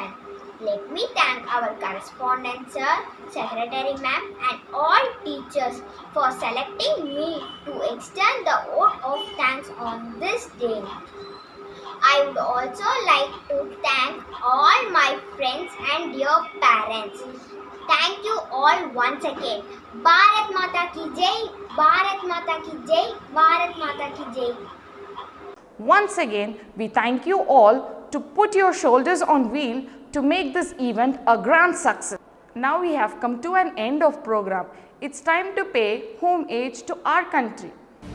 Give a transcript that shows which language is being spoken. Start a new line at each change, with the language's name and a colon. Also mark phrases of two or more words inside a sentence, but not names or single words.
English: Let me thank our correspondent sir, secretary ma'am and all teachers for selecting me to extend the oath of thanks on this day. I would also like to thank all my friends and dear parents. Thank you all once again.
Hindi: Bharat Mata ki Jai, Bharat Mata ki Jai, Bharat Mata ki Jai.
English: Once again, we thank you all to put your shoulders on wheel to make this event a grand success. Now we have come to an end of program. It's time to pay homage to our country.